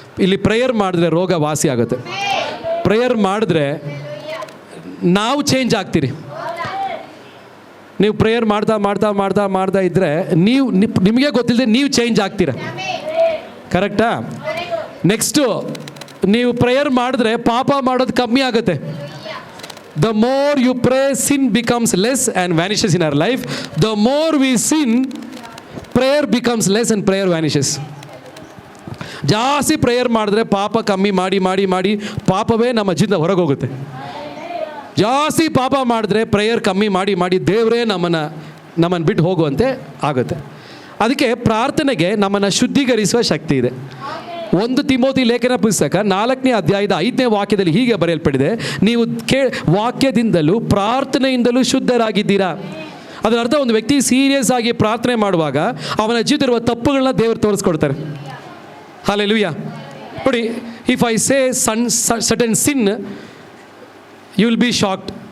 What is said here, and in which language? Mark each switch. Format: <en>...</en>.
<kn>ಇಲ್ಲಿ ಪ್ರೇಯರ್ ಮಾಡಿದ್ರೆ ರೋಗ ವಾಸಿ ಆಗುತ್ತೆ. ಪ್ರೇಯರ್ ಮಾಡಿದ್ರೆ ನಾವು ಚೇಂಜ್ ಆಗ್ತೀರಿ. ನೀವು ಪ್ರೇಯರ್ ಮಾಡ್ತಾ ಮಾಡ್ತಾ ಮಾಡ್ತಾ ಮಾಡ್ತಾ ಇದ್ದರೆ ನಿಮಗೆ ಗೊತ್ತಿಲ್ಲದೆ ನೀವು ಚೇಂಜ್ ಆಗ್ತೀರ. ಕರೆಕ್ಟಾ? ನೆಕ್ಸ್ಟು ನೀವು ಪ್ರೇಯರ್ ಮಾಡಿದ್ರೆ ಪಾಪ ಮಾಡೋದು ಕಮ್ಮಿ ಆಗುತ್ತೆ.</kn> <en>The more you pray, sin becomes less and vanishes in our life. The more we sin, prayer becomes less and prayer vanishes.</en> <kn>ಜಾಸ್ತಿ ಪ್ರೇಯರ್ ಮಾಡಿದ್ರೆ ಪಾಪ ಕಮ್ಮಿ ಮಾಡಿ ಮಾಡಿ ಮಾಡಿ ಪಾಪವೇ ನಮ್ಮ ಜೀವನ ಹೊರಗೆ ಹೋಗುತ್ತೆ. ಜಾಸ್ತಿ ಪಾಪ ಮಾಡಿದ್ರೆ ಪ್ರೇಯರ್ ಕಮ್ಮಿ ಮಾಡಿ ಮಾಡಿ ದೇವರೇ ನಮ್ಮನ್ನು ಬಿಟ್ಟು ಹೋಗುವಂತೆ ಆಗುತ್ತೆ. ಅದಕ್ಕೆ ಪ್ರಾರ್ಥನೆಗೆ ನಮ್ಮನ್ನು ಶುದ್ಧೀಕರಿಸುವ ಶಕ್ತಿ ಇದೆ. 1 ತಿಮೋತಿ ಲೇಖನ ಪುಸ್ತಕ 4ನೇ ಅಧ್ಯಾಯದ 5ನೇ ವಾಕ್ಯದಲ್ಲಿ ಹೀಗೆ ಬರೆಯಲ್ಪಟ್ಟಿದೆ, ನೀವು ವಾಕ್ಯದಿಂದಲೂ ಪ್ರಾರ್ಥನೆಯಿಂದಲೂ ಶುದ್ಧರಾಗಿದ್ದೀರಾ. ಅದರ ಅರ್ಥ, ಒಂದು ವ್ಯಕ್ತಿ ಸೀರಿಯಸ್ ಆಗಿ ಪ್ರಾರ್ಥನೆ ಮಾಡುವಾಗ ಅವನ ಜೀವಿತವಿರುವ ತಪ್ಪುಗಳನ್ನ ದೇವರು ತೋರಿಸ್ಕೊಡ್ತಾರೆ. ಹಲ್ಲೆಲೂಯಾ.</kn> <en>ನೋಡಿ, if I say certain sin, you will be shocked.</en>